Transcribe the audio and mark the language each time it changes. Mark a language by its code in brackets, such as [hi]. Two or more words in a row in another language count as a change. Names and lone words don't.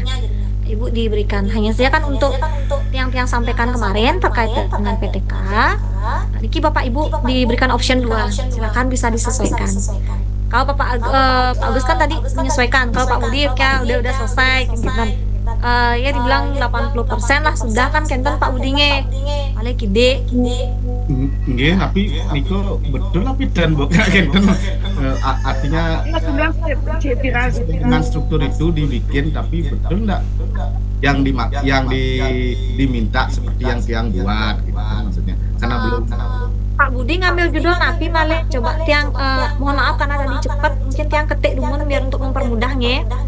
[id] Ibu diberikan hanya saja kan untuk yang sampaikan kemarin terkait dengan PTK. Niki Bapak Ibu diberikan option 2, silakan bisa disesuaikan. Kalau Pak Agus kan tadi menyesuaikan, kalau Pak Budi ya udah selesai gitu kan. Ya dibilang 80% lah sudah kan kenten Pak Budinya. Paling gede. Nggih, tapi Niko betul tapi dan bukan kenten artinya dengan struktur itu dibikin tapi betul enggak yang diminta seperti yang Tiang buat gitu maksudnya. Karena belum Pak Budi ngambil judul Napi malah coba Tiang mohon maaf karena tadi cepat mungkin Tiang ketik dulu biar untuk mempermudahnya.